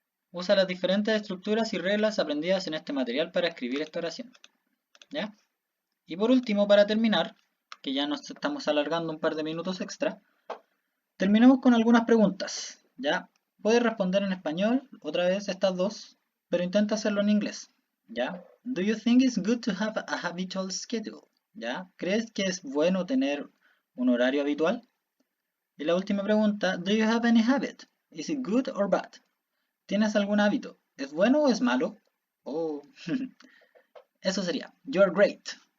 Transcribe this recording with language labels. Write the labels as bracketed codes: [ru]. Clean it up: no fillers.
[es] Usa las diferentes estructuras y reglas aprendidas en este material para escribir esta oración. ¿Ya? Y por último, para terminar, que ya nos estamos alargando un par de minutos extra, terminemos con algunas preguntas. ¿Ya? Puedes responder en español, otra vez estas dos, pero intenta hacerlo en inglés. ¿Ya? [en] Do you think it's good to have a habitual schedule? [es] ¿Ya? ¿Crees que es bueno tener un horario habitual? Y la última pregunta, [en] do you have any habit? Is it good or bad? [es] ¿Tienes algún hábito? ¿Es bueno o es malo? Oh, eso sería. [en] You're great.